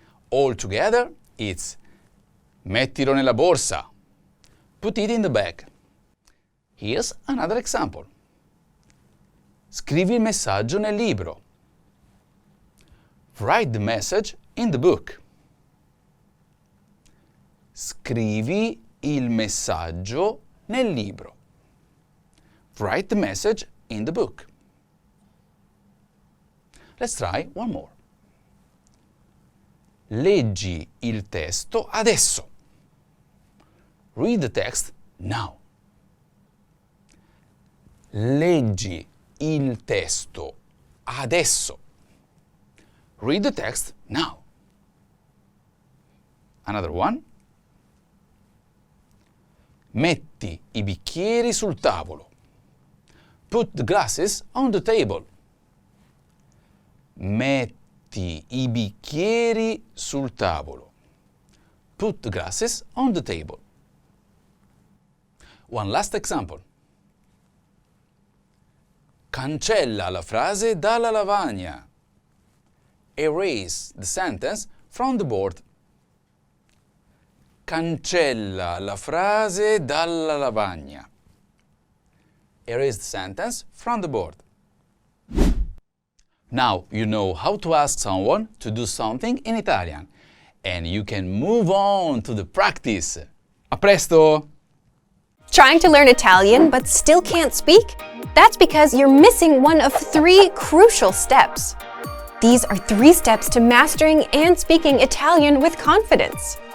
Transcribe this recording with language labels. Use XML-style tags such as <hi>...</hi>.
<en>Altogether, it's</en> <it>mettilo nella borsa.</it> <en>Put it in the bag. Here's another example.</en> <it>Scrivi il messaggio nel libro.</it> <en>Write the message in the book.</en> <it>Scrivi il messaggio nel libro.</it> <en>Write the message in the book. Let's try one more.</en> <it>Leggi il testo adesso.</it> <en>Read the text now.</en> <it>Leggi il testo adesso.</it> <en>Read the text now. Another one.</en> <it>Metti i bicchieri sul tavolo.</it> <en>Put the glasses on the table.</en> <it>Metti i bicchieri sul tavolo.</it> <en>Put the glasses on the table. One last example.</en> <it>Cancella la frase dalla lavagna.</it> <en>Erase the sentence from the board.</en> <it>Cancella la frase dalla lavagna.</it> <en>Erase the sentence from the board. Now you know how to ask someone to do something in Italian, and you can move on to the practice.</en> <it>A presto!</it> <en>Trying to learn Italian but still can't speak? That's because you're missing one of 3 crucial steps. These are 3 steps to mastering and speaking Italian with confidence.</en>